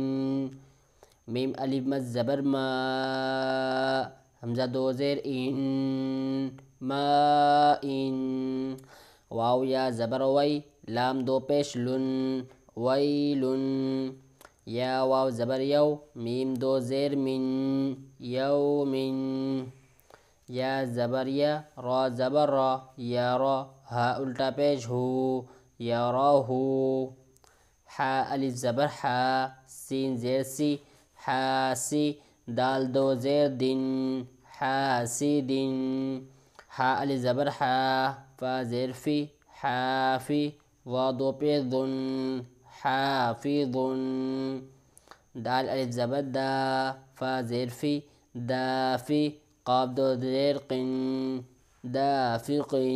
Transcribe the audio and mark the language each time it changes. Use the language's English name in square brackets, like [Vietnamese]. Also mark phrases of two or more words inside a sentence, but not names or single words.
[Urdu] میم الف مد زبر ما، حمزہ دو زیر ان، مائن۔ واو یا زبر وی، لام دو پیش لن، ویلن۔ یا واو زبر یو، میم دو زیر من، یومن۔ یا زبر یا، را زبر را، یارا۔ ہا الٹا پیش ہو، یراہو۔ حا الف زبر حا، سین زیر سی، حاسی۔ دال دو زیر دن، حاسد حا الف زبر حا فا زیر فی حافی ضاد و پیش ذن حافظ دال الف زبر دا فا زیر فی دافی قاف دو زیر قن دافق